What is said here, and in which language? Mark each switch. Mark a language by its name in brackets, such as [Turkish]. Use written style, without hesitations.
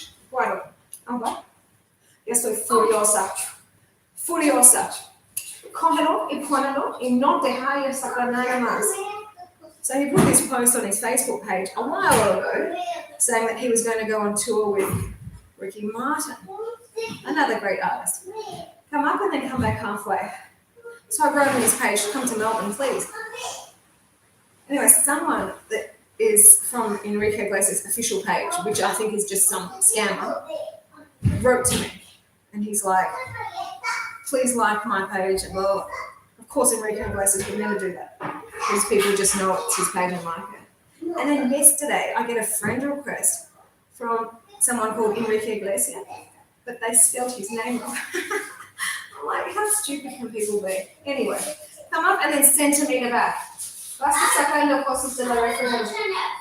[Spanish] Bueno, ahora ya estoy furiosa. Cógelo y ponelo y no dejar de sacar nada más. [English] So he put this post on his Facebook page a while ago saying that he was going to go on tour with Ricky Martin, another great artist. Come up and then come back halfway. So I wrote on his page, come to Melbourne, please. Anyway, someone that is from Enrique Iglesias' official page, which I think is just some scammer, wrote to me. And he's like, please like my page. And well, of course, Enrique Iglesias would never do that. Because people just know it's his page and like it. And then yesterday, I get a friend request from someone called Enrique Iglesias, but they spelled his name wrong. I'm like, how stupid can people be? Anyway, come up and then centimeter back. [Spanish] Vas sacando cosas de la refrigeración.